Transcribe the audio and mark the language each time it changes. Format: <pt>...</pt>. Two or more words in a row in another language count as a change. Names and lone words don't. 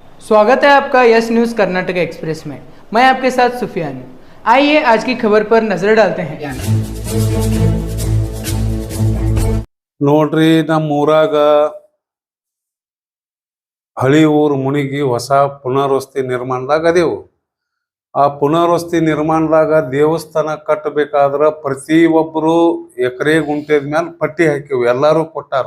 <hi>स्वागत है आपका यस न्यूज़ कर्नाटक एक्सप्रेस में। मैं आपके साथ सुफियान हूं। आइए आज की खबर पर नजर डालते हैं।</hi> <kn>ನೋಡ್ರಿ ನಮ್ಮ ಊರಾಗ ಹಳಿ ಊರು ಮುನಿಗಿ ಹೊಸ ಪುನರ್ವಸತಿ ನಿರ್ಮಾಣದಾಗ ಅದೇವು. ಆ ಪುನರ್ವಸತಿ ನಿರ್ಮಾಣದಾಗ ದೇವಸ್ಥಾನ ಕಟ್ಟಬೇಕಾದ್ರ ಪ್ರತಿಯೊಬ್ಬರು ಎಕರೆ ಗುಂಟೆದ ಮೇಲೆ ಪಟ್ಟಿ ಹಾಕಿವು, ಎಲ್ಲರೂ ಕೊಟ್ಟಾರ.</kn>